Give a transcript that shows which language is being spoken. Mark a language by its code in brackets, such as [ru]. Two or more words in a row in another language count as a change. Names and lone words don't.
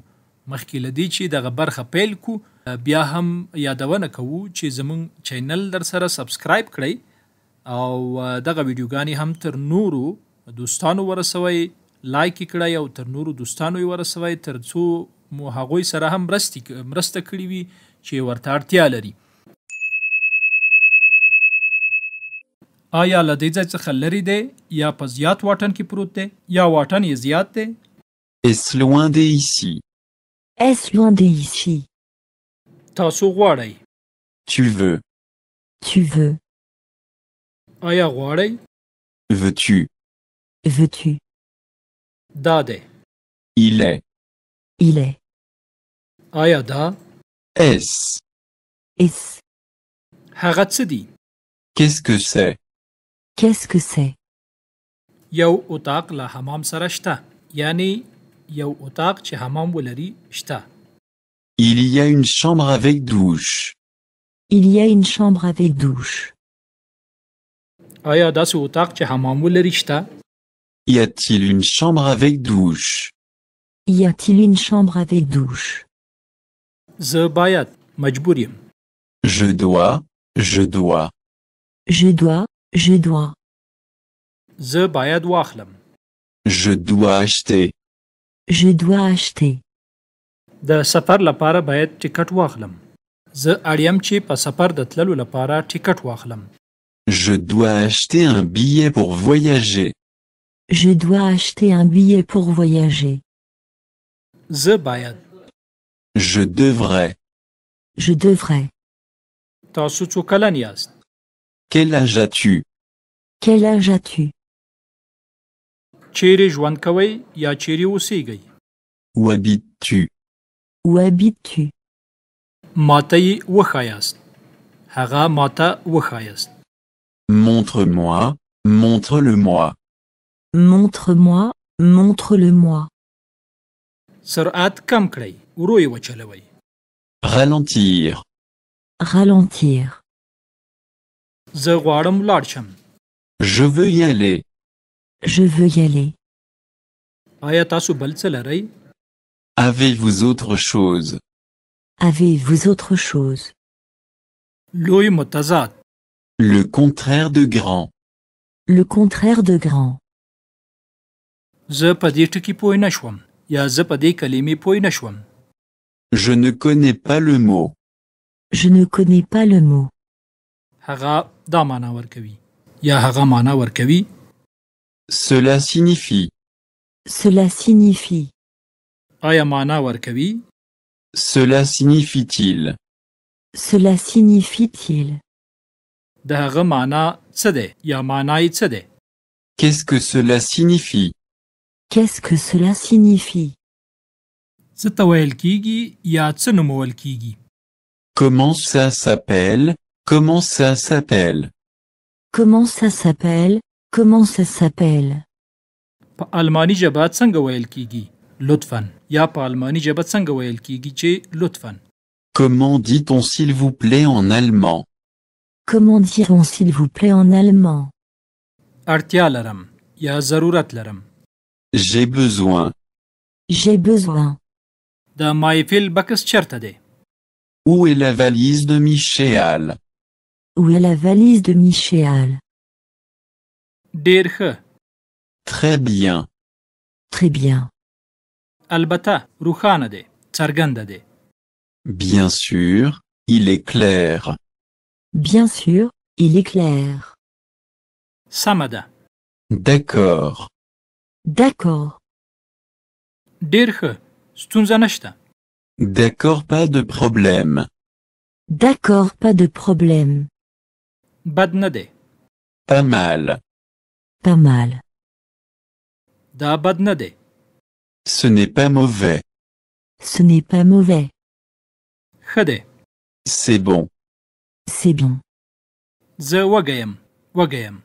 [ps] مخکې لدی چې دغه برخه پیل کو، بیا هم یادونه کوو چې زموږ چینل در سره سبسکرایب کړئ او دغه ویډیوګانې هم تر نورو دوستانو ورسوي، لایک کړئ او تر نورو دوستانو ورسوي، ترڅو مو هغوی سره هم مرسته کړې وي چې ورته اړتیا لري. آیا له دې ځای څخه لرې دی یا په زیات واټن کې پروت دی یا واټن یې زیات دی؟ [fr] Est-ce loin d'ici? Est-ce loin d'ici? [ps] تاسو غواړئ؟ [fr] Tu veux? Tu veux? [ps] آیا غواړئ؟ [fr] Veux-tu? Veux-tu? [ps] دا دی. [fr] Il est. Il est. [ps] آیا دا؟ [fr] Est-ce? Est-ce? [ps] هغه څه دی؟ [fr] Qu'est-ce que c'est? Qu'est-ce que c'est? [ps] یو اتاق له حمام سره شته، یعنی یو اتاق چې حمام ولري شته. [fr] Il y a une chambre avec douche. Il y a une chambre avec douche. [ps] آیا داسې اتاق چې حمام ولري شته؟ [fr] Y a-t-il une chambre avec douche? Y a-t-il une chambre avec douche? [ps] زه باید مجبور یم. [fr] Je dois. Je dois. Je dois. Je dois. [ps] زه باید واخلم. [fr] Je dois acheter. Je dois acheter. [ps] د سفر لپاره باید ټیکټ واخلم. زه اړ یم چې په سفر د تللو لپاره ټیکټ واخلم. [fr] Je dois acheter un billet pour voyager. Je dois acheter un billet pour voyager. [ps] زه باید. [fr] Je devrais. Je devrais. [ps] تاسو څو کلن یاست؟ [fr] Quel âge as-tu? Quel âge as-tu? [ps] چیرې ژوند کوئ یا چیرې اوسیږئ؟ [fr] Où habites-tu? Où habites-tu? [ps] ماته یې وښایاست. هغه ماته وښایاست. [fr] Montre-moi. Montre-le-moi. Montre-moi. Montre-le-moi. [ps] سرعت کم کړئ، ورو یې وچلوئ. [fr] Ralentir. Ralentir. [ps] زه غواړم ولاړ شم. [fr] Je veux y aller. Je veux y aller. [ps] آیا تاسو بل څه لرئ؟ [fr] Avez-vous autre chose? Avez-vous autre chose? [ps] لوی متضاد. [fr] Le contraire de grand. Le contraire de grand. [ps] زه په دې ټکي پوه نه شوم یا زه په دې کلمې پوه نه شوم. [fr] Je ne connais pas le mot. Je ne connais pas le mot. [ps] هغه دا معنا ورکوي یا هغه معنا ورکوي. [fr] Cela signifie. Cela signifie. [ps] آیا معنا ورکوي؟ [fr] Cela signifie-t-il? Cela signifie-t-il? [ps] د هغه معنا څه دی یا معنا یې څه دی؟ [fr] Qu'est-ce que cela signifie? Qu'est-ce que cela signifie? [ps] څه ته ویل کیږي یا څه نومول کیږي؟ [fr] Comment ça s'appelle? Comment ça s'appelle? Comment ça s'appelle? Comment ça s'appelle? [ps] په المانی ژبه څنګه ویل کیږي؟ لطفاً. یا په المانی ژبه څنګه ویل کیږي چې لطفاً؟ [fr] Comment dit-on s'il vous plaît en allemand? Comment dirons s'il vous plaît en allemand? [ps] اړتیا لرم یا ضرورت لرم. [fr] J'ai besoin. J'ai besoin. [ps] د مایفیل بکس چرته دی؟ [fr] Où est la valise de Michel? Où est la valise de Michel? [ps] ډیر ښه. [fr] Très bien. Très bien. [ps] البته روښانه دی، څرګنده دی. [fr] Bien sûr, il est clair. Bien sûr, il est clair. [ps] سمه ده. [fr] D'accord. D'accord. [ps] ډیر ښه. ستونزه نشته. [fr] D'accord, pas de problème. D'accord, pas de problème. [ps] بد نه دی. [fr] Pas mal. Pas mal. [ps] دا بد نه دی. [fr] Ce n'est pas mauvais. Ce n'est pas mauvais. [ps] ښه دی. [fr] C'est bon. C'est bon. [ps] زه وږی یم.